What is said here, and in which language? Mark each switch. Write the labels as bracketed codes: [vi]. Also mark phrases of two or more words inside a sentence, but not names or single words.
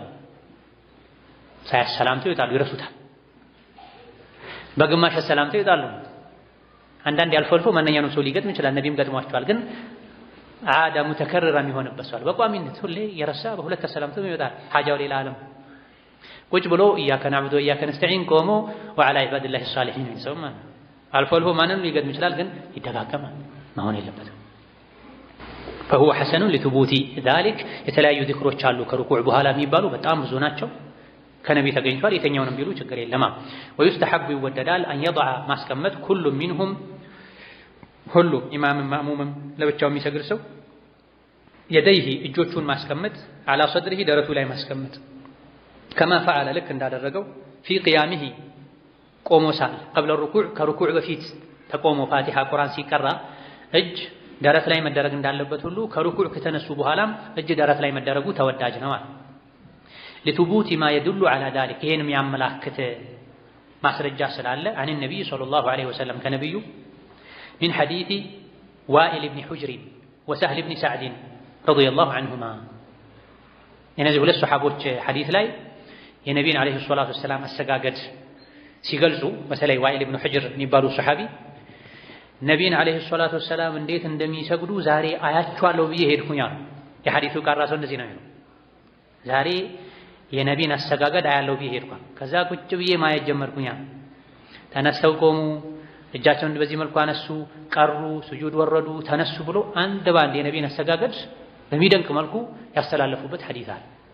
[am] ይወጣሉ፣ ይረሱታል። በግማሽ ሰላምታ ይወጣሉ። አንዳንድ ያልፎ አልፎ ማንኛውንም ሰው ሊገጥም ይችላል። ነቢይም ገጥሟቸዋል። ግን [ar] عادة متكررة [am] የሚሆንበት ሰው በቋሚነት ሁሌ የረሳ በሁለት ሰላምታም ይወጣል። ሐጃው ሌላ ዓለም ቁጭ ብሎ [ar] إياك نعبد وإياك نستعين [am] ቆሞ [ar] وعلى عباد الله الصالحين [am] ሰው ማለት አልፎ አልፎ ማንንም ሊገጥም ይችላል። ግን ይደጋገማል፣ መሆን የለበትም። [ar] فهو حسن لثبوت ذلك [am] የተለያዩ ዚክሮች አሉ ከሩኩዕ በኋላ የሚባሉ በጣም ብዙ ናቸው። ከነቢ ተገኝቷል። የተኛውንም ቢሉ ችግር የለም። ወይስተሐቡ ይወደዳል አን የضع ማስቀመጥ [ar] كل منهم [am] ሁሉ ኢማምም ማእሙምም ለብቻው የሚሰግድ ሰው የደይሂ እጆቹን ማስቀመጥ [ar] على صدره [am] ደረቱ ላይ ማስቀመጥ [ar] كما فعل [am] ልክ እንዳደረገው [ar] في قيامه [am] ቆሞ ሳለ [ar] قبل ركوع [am] ከሩኩዕ በፊት ተቆሞ ፋቲሃ ቁርአን ሲቀራ እጅ ደረት ላይ መደረግ እንዳለበት ሁሉ ከሩኩዕ ከተነሱ በኋላም እጅ ደረት ላይ መደረጉ ተወዳጅ ነው ማለት [ar] لثبوت ما يدل على ذلك [am] ይሄንም ያመላክት ማስረጃ ስላለ [ar] عن النبي صلى الله عليه وسلم [am] ከነብዩ [ar] من حديث وائل بن حجر وسهل بن سعد رضي الله عنهما [am] እነዚህ ሁለት ሱሐቦች ሐዲስ ላይ የነቢዩን [ar] عليه الصلاة والسلام [am] አሰጋገድ ሲገልጹ በተለይ ዋኢል ብኑ ሑጅር የሚባሉ ሱሐቢ ነቢዩን [ar] عليه الصلاة والسلام [am] እንዴት እንደሚሰግዱ ዛሬ አያቸዋለሁ ብዬ ሄድኩኝ አሉ። የሐዲሱ ቃራሰው እንደዚህ ነው የሚለው። ዛሬ የነቢዩን አሰጋገድ አያለሁ ብዬ ሄድኩኝ። ከዛ ቁጭ ብዬ ማየት ጀመርኩኝ። ተነስተው ቆሙ፣ እጃቸውን በዚህ መልኩ አነሱ፣ ቀሩ፣ ስጁድ ወረዱ፣ ተነሱ ብሎ አንድ ባንድ የነቢዩን አሰጋገድ በሚደንቅ መልኩ ያስተላለፉበት ሐዲስ አለ።